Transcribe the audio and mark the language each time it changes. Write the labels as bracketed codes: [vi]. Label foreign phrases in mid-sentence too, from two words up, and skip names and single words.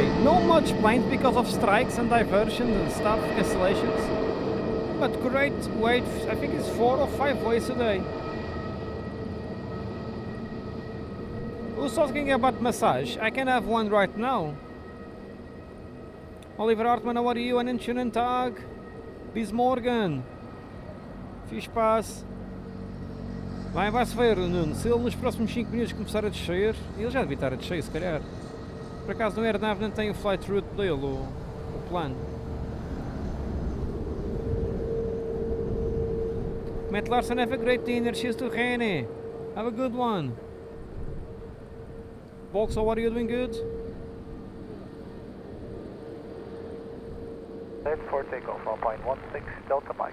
[en] Not much planes because of strikes and diversions and stuff, cancellations. But great waves, I think it's 4 or 5 waves today. Who's talking about massage? I can have one right now. Oliver Hartman, how are you? [de] Einen schönen Tag. Bis morgen. Viel Spaß. [pt] Vai-se ver, Nuno, se ele nos próximos 5 minutos começar a descer, ele já devia estar a descer se calhar. Por acaso no AirNav não tem o [en] flight route [pt] dele, o plano. [en] Matt Larson, have a great dinner, cheers to Rene. Have a good one. Vauxhall, are you doing good? Set for takeoff, Alpine 16 Delta Mike.